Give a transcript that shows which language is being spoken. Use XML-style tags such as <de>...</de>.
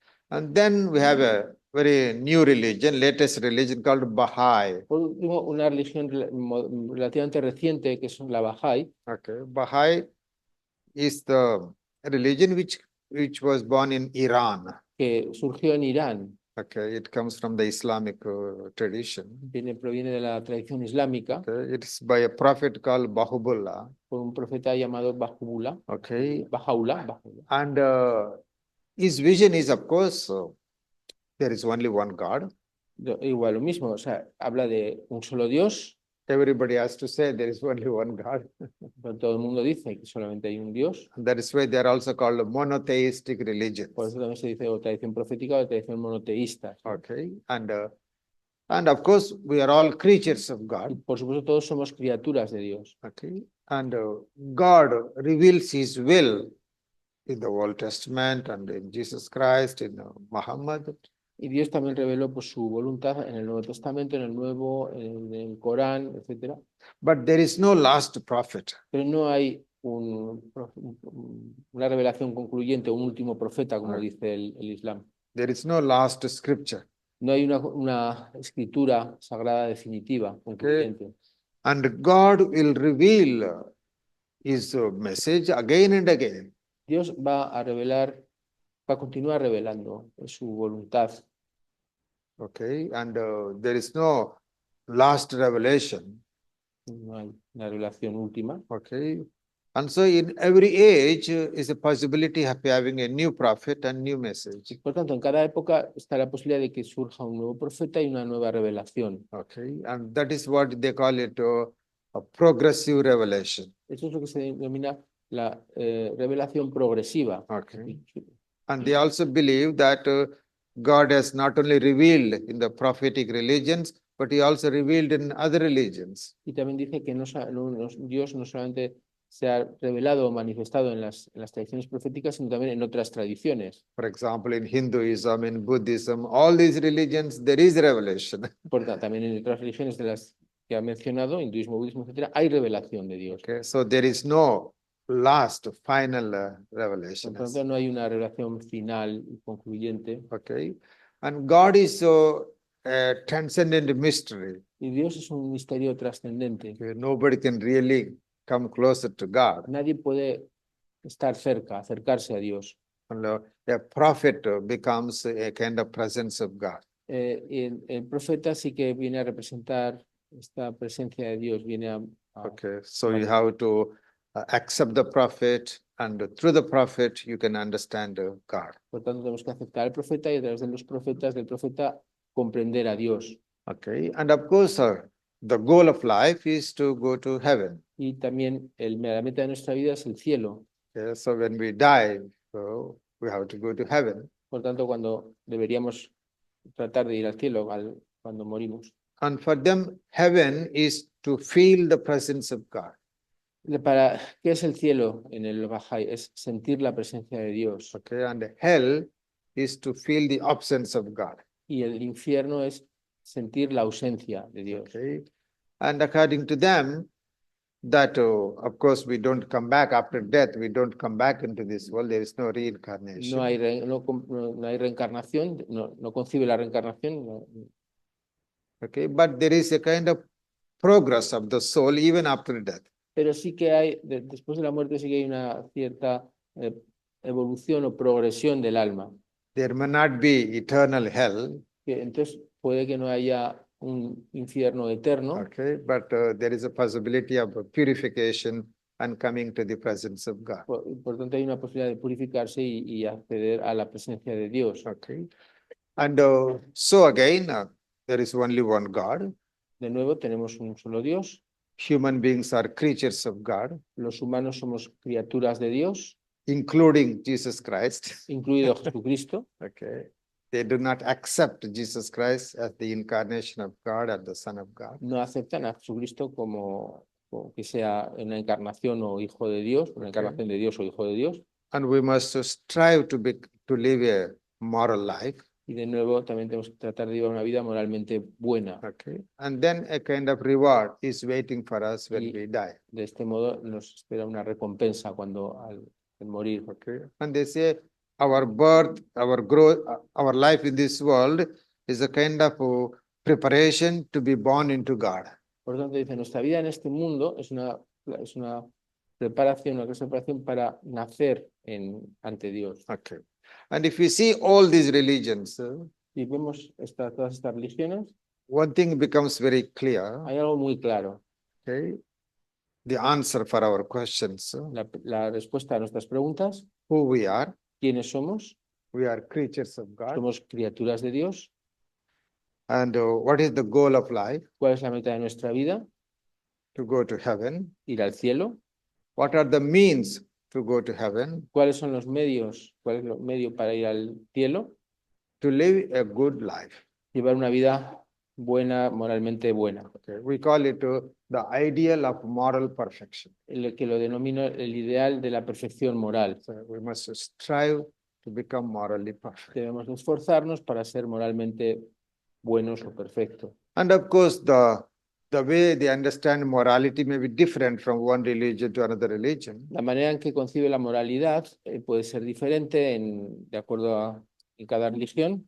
<en>And then we have a very new religion, latest religion called Baha'i.</en> <es>Por último, una religión relativamente reciente que es la Bahá'í.</es> <en>Okay. Baha'i is the religion which was born in Iran.</en> <es>Que surgió en Irán.</es> <en>Okay, it comes from the Islamic tradition.</en> <es>Proviene de la tradición islámica.</es> <en>Okay, it's by a prophet called Baha'u'llah.</en> <es>Por un profeta llamado Baha'u'llah.</es> <en>Okay, Baha'u'llah. and his vision is, of course, there is only one God.</en> <es>Igual lo mismo, o sea, habla de un solo Dios.</es> <en>Everybody has to say there is only one God.</en> <es>Pero todo el mundo dice que solamente hay un Dios.</es> <en>And that is why they are also called monotheistic religions.</en> <es>Por eso también se dice o tradición profética o tradición monoteísta.</es> <en>Okay, and of course we are all creatures of</en> <es>Y</es> <en>God.</en> <es>por supuesto todos somos criaturas de Dios.</es> <en>Okay, and God reveals His will in the Old Testament and in Jesus Christ, in Muhammad.</en> <es>Y Dios también reveló pues, su voluntad en el Nuevo Testamento, en el Nuevo, en el Corán, etc.</es> <en>But there is no last prophet.</en> <es>Pero no hay una revelación concluyente, un último profeta, como dice el Islam.</es> <en>There is no last scripture.</en> <es>No hay una escritura sagrada definitiva, concluyente.</es> <en>And God will reveal His message again and again.</en> <es>Dios va a continuar revelando su voluntad.</es> <en>Okay, and there is no last revelation.</en> <es>No hay una revelación última.</es> <en>Okay, and so in every age is a possibility of having a new prophet and new message.</en> <es>Por tanto, en cada época está la posibilidad de que surja un nuevo profeta y una nueva revelación.</es> <en>Okay, and that is what they call it a progressive revelation.</en> <es>Eso es lo que se denomina la revelación progresiva.</es> <en>Okay, and they also believe that God has not only revealed in the prophetic religions, but He also revealed in other religions.</en> <es>Y también dice que Dios no solamente se ha revelado o manifestado en las tradiciones proféticas, sino también en otras tradiciones.</es> <en>For example, in Hinduism, in Buddhism, all these religions, there is revelation.</en> <es>También en otras religiones de las que ha mencionado, hinduismo, budismo, etc., hay revelación de Dios.</es> <en>Okay, so there is no last, final revelation.</en> <es>Por lo tanto, no hay una revelación final y concluyente.</es> <en>Okay, and God is a transcendent mystery.</en> <es>Y Dios es un misterio trascendente.</es> <en>Okay, nobody can really come closer to God.</en> <es>Nadie puede estar cerca, acercarse a Dios.</es> <en>And a prophet becomes a kind of presence of God.</en> <es>El profeta sí que viene a representar esta presencia de Dios, viene a</es> <en>Okay, so you have to accept the prophet, and through the prophet you can understand God.</en> <es>Por tanto, tenemos que aceptar al profeta y a través de los profetas, del profeta, comprender a Dios.</es> <en>Okay, and of course, the goal of life is to go to heaven.</en> <es>Y también la meta de nuestra vida es el cielo.</es> <en>Okay, so when we die, so we have to go to heaven.</en> <es>Por tanto, cuando deberíamos tratar de ir al cielo cuando morimos.</es> <en>And for them, heaven is to feel the presence of God.</en> <es>¿Qué es el cielo en el Bahá'í? Es sentir la presencia de Dios.</es> <en>Okay, and hell is to feel the absence of God.</en> <es>Y el infierno es sentir la ausencia de Dios.</es> <en>Okay, and according to them, that, of course, we don't come back after death. We don't come back into this world. There is no reincarnation.</en> <es>No hay reencarnación, no concibe la reencarnación.</es> <en>Okay, but there is a kind of progress of the soul even after death.</en> <es>Pero sí que hay, después de la muerte sí que hay una cierta evolución o progresión del alma.</es> <en>There may not be eternal hell.</en> <es>Que entonces puede que no haya un infierno eterno.</es> <en>Okay, but there is a possibility of purification and coming to the presence of God.</en> <es>Por tanto, hay una posibilidad de purificarse y acceder a la presencia de Dios.</es> <en>Okay, and so again, there is only one God.</en> <es>De nuevo, tenemos un solo Dios.</es> <en>Human beings are creatures of God,</en> <es>Los humanos somos criaturas de Dios,</es> <en>including Jesus Christ.</en> <es>incluido Jesucristo.</es> <en>Okay, they do not accept Jesus Christ as the incarnation of God and the Son of God.</en> <es>No aceptan a Jesucristo como que sea una encarnación o hijo de Dios, una encarnación de Dios o hijo de Dios.</es> <en>And we must strive to live a moral life.</en> <es>Y de nuevo, también tenemos que tratar de llevar una vida moralmente buena.</es> <en>Okay, and then a kind of reward is waiting for us when we die.</en> <es>De este modo nos espera una recompensa cuando al morir.</es> <en>Okay, and they say our birth, our growth, our life in this world is a kind of preparation to be born into God.</en> <es>Por lo tanto, dice, nuestra vida en este mundo es una preparación, una preparación para nacer ante Dios.</es> <en>Okay, and if we see all these religions,</en> <es>Si vemos todas estas religiones,</es> <en>one thing becomes very clear.</en> <es>hay algo muy claro.</es> <en>Okay, the answer for our questions.</en> <es>La respuesta a nuestras preguntas,</es> <en>Who we are.</en> <es>¿quiénes somos?</es> <en>We are creatures of God.</en> <es>Somos criaturas de Dios.</es> <en>And what is the goal of life?</en> <es>¿Cuál es la meta de nuestra vida?</es> <en>To go to heaven.</en> <es>Ir al cielo.</es> <en>What are the means to go to heaven?</en> <es>¿Cuáles son los medios? ¿Cuál es el medio para ir al cielo?</es> <en>To live a good life.</en> <es>Llevar una vida buena, moralmente buena.</es> <en>Okay. We call it the ideal of moral perfection.</en> <es>Que lo denomino el ideal de la perfección moral.</es> <en>So we must strive to become morally perfect.</en> <es>Debemos esforzarnos para ser moralmente buenos o perfectos.</es> <en>And of course, the way they understand morality may be different from one religion to another religion.</en> <es>La manera en que concibe la moralidad puede ser diferente de acuerdo en cada religión.</es>